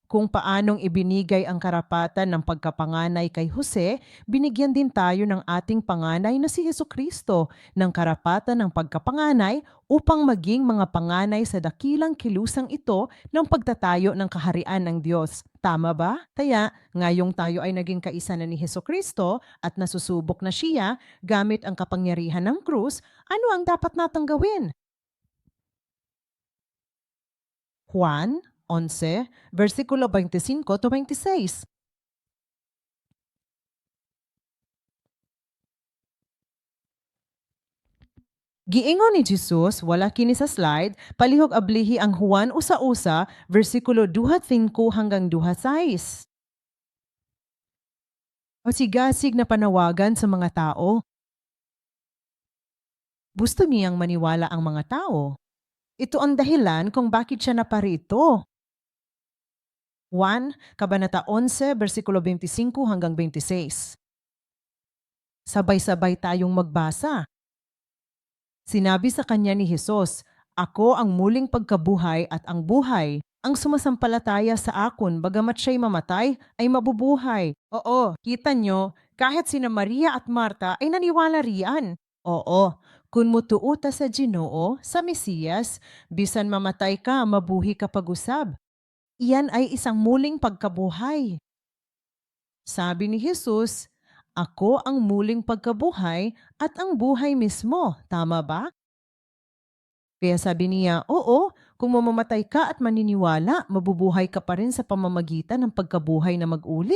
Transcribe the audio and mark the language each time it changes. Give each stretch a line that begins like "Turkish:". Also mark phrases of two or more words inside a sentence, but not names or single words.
Filipino: Kung paanong ibinigay ang karapatan ng pagkapanganay kay Jose, binigyan din tayo ng ating panganay na si Hesus Kristo ng karapatan ng pagkapanganay upang maging mga panganay sa dakilang kilusang ito ng pagtatayo ng kaharian ng Diyos. Tama ba? Kaya ngayong tayo ay naging kaisa na ni Hesus Kristo at nasusubok na siya gamit ang kapangyarihan ng krus, ano ang dapat natang gawin? Juan 11, versikulo 25-26.
Cebuano: Giingon ni Jesus, wala kini sa slide, palihog ablihi ang Juan usa-usa,
Filipino: versikulo 25 hanggang 26. Sigasig na panawagan sa mga tao. Gusto niyang maniwala ang mga tao. Ito ang dahilan kung bakit siya naparito. 1, Kabanata 11, versikulo 25 hanggang 26. Sabay-sabay tayong magbasa. Sinabi sa kanya ni Jesus, "Ako ang muling pagkabuhay at ang buhay. Ang sumasampalataya sa akon, bagamat siya'y mamatay, ay mabubuhay." Oo, kita nyo, kahit sina Maria at Marta ay naniwala riyan. Oo,
Cebuano: kung mutuo ta sa Ginoo, sa Mesiyas, bisan mamatay ka, mabuhi ka pag-usab.
Filipino: Iyan ay isang muling pagkabuhay. Sabi ni Jesus, "Ako ang muling pagkabuhay at ang buhay mismo." Tama ba? Kaya sabi niya, oo, kung mamamatay ka at maniniwala, mabubuhay ka pa rin sa pamamagitan ng pagkabuhay na mag-uli.